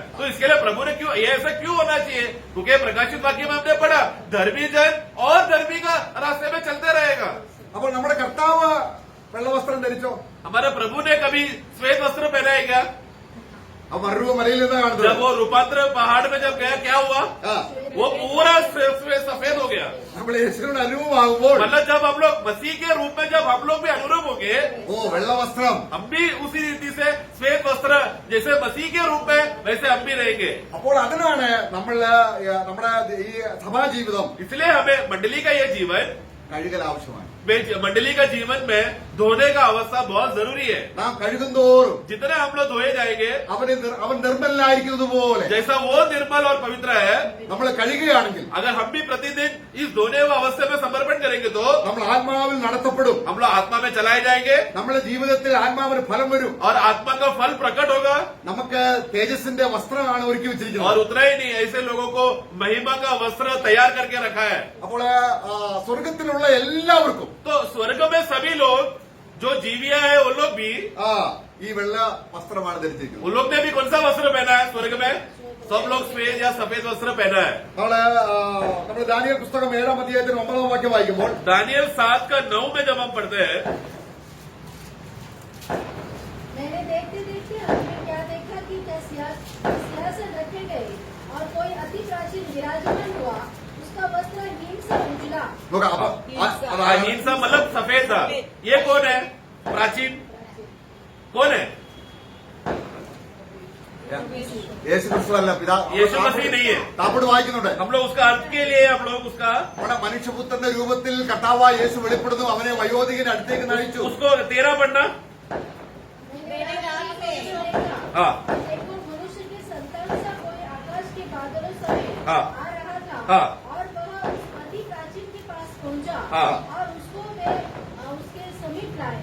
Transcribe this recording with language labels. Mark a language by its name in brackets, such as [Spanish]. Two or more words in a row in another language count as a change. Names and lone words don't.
[Hindi] तो इसके लिए प्रभु ने क्यों, ये ऐसा क्यों होना चाहिए? क्योंकि प्रकाशित वाक्य में हमने पढ़ा, धर्मी जन और धर्मी का रास्ते में चलते रहेगा। [Malayalam] അപ്പോൾ നമ്മുടെ കർത്താവ് വെള്ളവസ്ത്രം ധരിച്ചോ? [Hindi] हमारे प्रभु ने कभी श्वेत वस्त्र पहनाया क्या? [Malayalam] ആ മറുരൂപ മലയിൽ എന്താ [Hindi] जब [Malayalam] കാണുന്നത്? [Hindi] वो रूपांतर पहाड़ में जब गया क्या हुआ? [Malayalam] ആ, [Hindi] वो पूरा सफेद हो गया। [Malayalam] നമ്മൾ യേശുവിനോട് അനുഭവമാകുമ്പോൾ [Hindi] मतलब जब हम लोग मसीह के रूप में जब हम लोग भी अनुरूप हो गए, [Malayalam] ഓ വെള്ളവസ്ത്രം. [Hindi] हम भी उसी रीति से श्वेत वस्त्र जैसे मसीह के रूप में वैसे हम भी रहेंगे। [Malayalam] അപ്പോൾ അതിനാണ് നമ്മുടെ ഈ സഭാജീവിതം [Hindi] इसलिए हमें मंडली का ये जीवन, [Malayalam] കഴുകൽ ആവശ്യമാണ്. [Hindi] मंडली का जीवन में धोने का अवस्था बहुत जरूरी है। [Malayalam] നാം കഴുകുന്തോറും [Hindi] जितने हम लोग धोए जाएंगे, [Malayalam] അവൻ നിർമ്മലനായിരിക്കുന്നത് പോലെ [Hindi] जैसा वो निर्मल और पवित्र है, [Malayalam] നമ്മൾ കഴുകുകയാണെങ്കിൽ [Hindi] अगर हम भी प्रतिदिन इस धोने हुए अवस्था में समर्पण करेंगे तो [Malayalam] നമ്മൾ ആത്മാവിൽ നടത്തപ്പെടും. [Hindi] हम लोग आत्मा में चलाए जाएंगे [Malayalam] നമ്മുടെ ജീവിതത്തിൽ ആത്മാവിന് ഫലം വരും. [Hindi] और आत्मा का फल प्रकट होगा। [Malayalam] നമുക്ക് തേജസ്സിന്റെ വസ്ത്രമാണ് ഒരുക്കി [Hindi] और [Malayalam] വെച്ചിരിക്കുന്നത്. [Hindi] उतना ही नहीं, ऐसे लोगों को महिमा का वस्त्र तैयार करके रखा है। [Malayalam] അപ്പോൾ സ്വർഗത്തിലുള്ള എല്ലാവർക്കും [Hindi] तो स्वर्ग में सभी लोग जो जीविया है वो लोग भी [Malayalam] ഈ വെള്ള വസ്ത്രമാണ് ധരിച്ചിരിക്കുന്നത്. [Hindi] उन लोग ने भी कौन सा वस्त्र पहना है स्वर्ग में? सब लोग श्वेत या सफेद वस्त्र पहना है. [Malayalam] നമ്മൾ ദാനിയേൽ പുസ്തകം 7-ാം അധ്യായത്തിന് 9-ാം വാക്യം വായിക്കുമ്പോൾ [Hindi] दानियल 7:9 में जब हम पढ़ते हैं, मैंने देखते देखते हमने क्या देखा कि क्या सिंहासन रखे गए और कोई अति प्राचीन विराजमान हुआ, उसका वस्त्र हीन सा उजला। [Malayalam] നോക്കാം. അപ്പൊ [Hindi] हीन सा मतलब सफेद था. ये कौन है? प्राचीन कौन है? [Malayalam] യേശു ക്രിസ്തുവല്ല, [Hindi] യേശു മസീഹ് नहीं है. [Malayalam] താപ്പോട് വായിക്കുന്നുണ്ട്. [Hindi] हम लोग उसका अर्थ के लिए हम लोग उसका [Malayalam] നമ്മുടെ മനുഷ്യപുത്രന്റെ രൂപത്തിൽ കർത്താവായ യേശു വെളിപ്പെടുന്നു. അവനെ വയോധികന്റെ അടുത്തേക്ക് നയിച്ചു. [Hindi] उसको 13 पढ़ना. मेरे नाम में हाँ. देखो मनुष्य के संतान सा कोई आकाश के बादलों समेत हाँ. आ रहा था हाँ. और वह उस अति प्राचीन के पास पहुंचा हाँ. और उसको वे उसके समीप लाए।